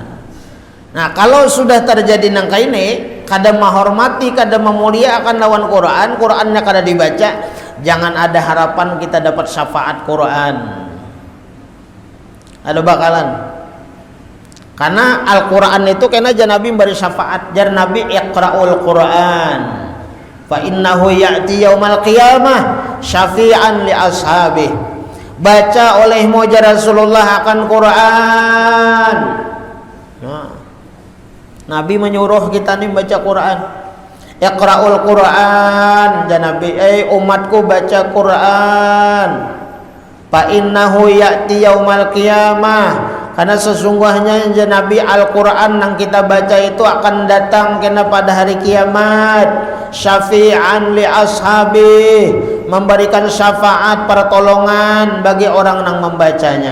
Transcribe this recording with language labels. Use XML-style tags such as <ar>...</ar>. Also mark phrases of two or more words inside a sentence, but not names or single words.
<bjn>Nah kalau sudah terjadi nangka ini, kada menghormati, kada memuliakan lawan Quran, Qurannya kada dibaca, jangan ada harapan kita dapat syafaat Quran. Ada bakalan. Karena Al-Quran itu kena aja Nabi beri syafaat.</bjn> <ar>Jar Nabi اقرءوا القرآن فإنه يأتي يوم القيامة شفيعا لأصحابه.</ar> <bjn>Baca olehmu jar Rasulullah akan Quran. Nah, Nabi menyuruh kita nih baca Quran.</bjn> <ar>اقرءوا القرآن,</ar> <bjn>jar Nabi, umatku baca Quran.</bjn> <ar>فإنه يأتي يوم القيامة,</ar> <bjn>karena sesungguhnya Nabi Al-Quran yang kita baca itu akan datang kena pada hari kiamat,</bjn> <ar>شفيعا لأصحابه,</ar> <bjn>memberikan syafaat pertolongan bagi orang yang membacanya.</bjn>